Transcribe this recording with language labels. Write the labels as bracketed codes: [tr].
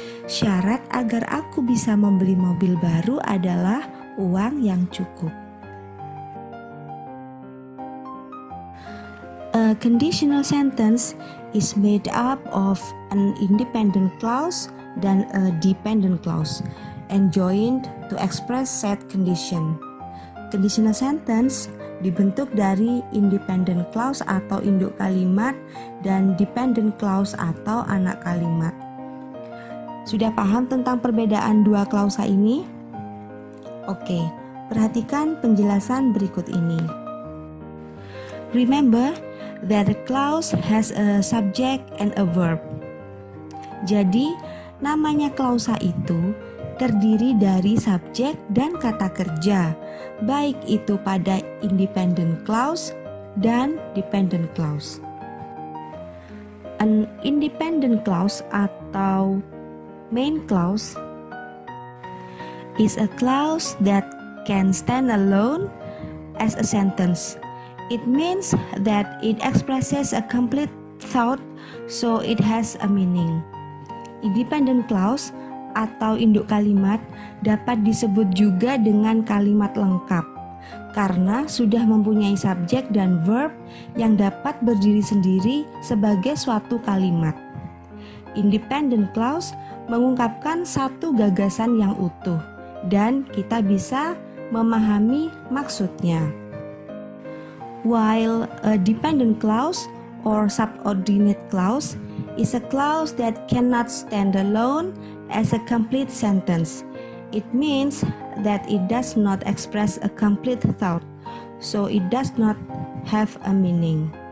[id] Syarat agar aku bisa membeli mobil baru adalah uang yang cukup. [en] A conditional sentence is made up of an independent clause dan a dependent clause and joined to express said condition. [id] Conditional sentence dibentuk dari independent clause atau induk kalimat dan dependent clause atau anak kalimat. Sudah paham tentang perbedaan dua klausa ini? Oke, perhatikan penjelasan berikut ini. [en] Remember that a clause has a subject and a verb. [id] Jadi, namanya klausa itu terdiri dari subjek dan kata kerja, baik itu pada independent clause dan dependent clause. [en] An independent clause atau main clause is a clause that can stand alone as a sentence. It means that it expresses a complete thought, so it has a meaning. [id] Independent clause atau induk kalimat dapat disebut juga dengan kalimat lengkap karena sudah mempunyai subjek dan verb yang dapat berdiri sendiri sebagai suatu kalimat. Independent clause mengungkapkan satu gagasan yang utuh dan kita bisa memahami maksudnya. [en] While a dependent clause or subordinate clause is a clause that cannot stand alone as a complete sentence. It means that it does not express a complete thought, so it does not have a meaning.